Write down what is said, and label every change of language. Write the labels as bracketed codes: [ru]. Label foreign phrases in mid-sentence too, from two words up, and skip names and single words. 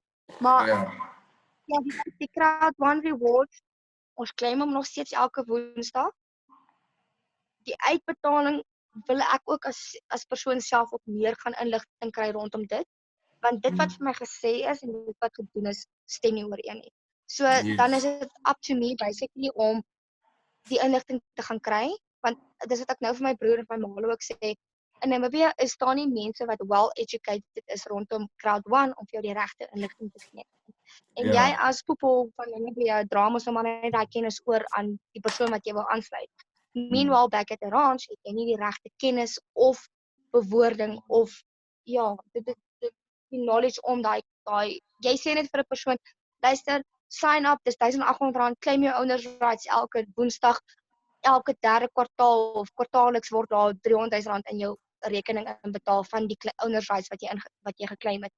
[af] Maar ja, die Crowd1 rewards, ons claim hom nog steeds elke Woensdag. Die uitbetaling wil ek ook as persoon self ook meer gaan inligting kry rondom dit. Want dit wat vir my gesê is en dit wat gedoen is, stem nie ooreen nie. So dan is dit [en] up to me basically [af] om die inligting te gaan kry, want dis wat ek nou vir my broer en my ma ook sê, in Namibia is daar nie mense wat [en] well educated [af] is rondom Crowd1 om vir jou die regte inligting te gee. En jy as poepel van Namibia dra mos nou maar net daai kennis oor aan die persoon wat jy wil aansluit. [en] Meanwhile back at the ranch [af] het jy nie die regte kennis of bewoording of ja, dit die knowledge om daai jy sê net vir 'n persoon, luister, [en] sign up, [af] dis R1,800, claim jou [en] owners rights [af] elke Woensdag, elke derde kwartaal of kwartaalliks word daar R300,000 in jou rekening inbetaal van die [en] owners rights [af] wat jy geclaim het.